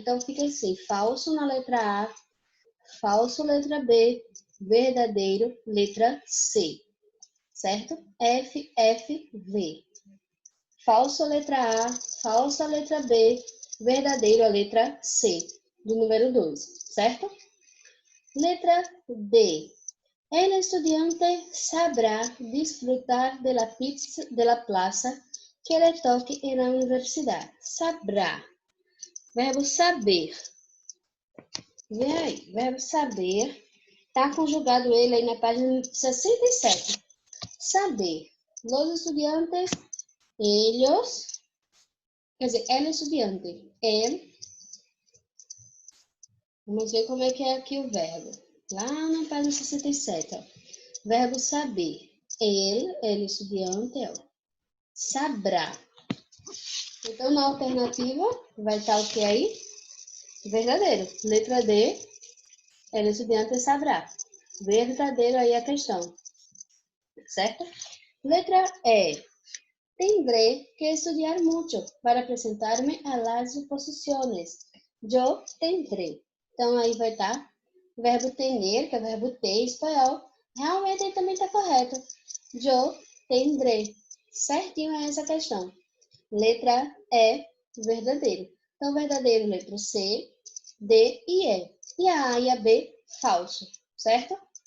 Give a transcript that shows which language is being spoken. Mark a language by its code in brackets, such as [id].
[pt] Então, fica assim, falso na letra A, falso letra B, verdadeiro letra C, certo? F, F, V. Falso letra A, falsa letra B, verdadeiro a letra C, do número 12, certo? Letra D. [es] El estudiante sabrá disfrutar de la pizza de la plaza que le toque en la universidad. [pt] Sabrá. Verbo saber. Vê aí, verbo saber. Tá conjugado ele aí na página 67. Saber. [es] Los estudiantes, ellos, [pt] quer dizer, [es] el estudiante, el. [pt] Vamos ver como é que é aqui o verbo. Lá na página 67, ó. Verbo saber. [es] El estudiante, ó. Sabrá. [pt] Então, na alternativa, vai estar o que aí? Verdadeiro. Letra D, [es] el estudiante sabrá. [pt] Verdadeiro aí a questão. Certo? Letra E. [es] Tendré que estudiar mucho para apresentar-me a las exposiciones. Yo tendré. [pt] Então, aí vai estar o verbo tener, que é o verbo ter em espanhol. Realmente aí também está correto. [es] Yo tendré. [pt] Certinho é essa questão. Letra E, verdadeiro. Então, verdadeiro, letra C, D e E. E a e a B, falso, certo?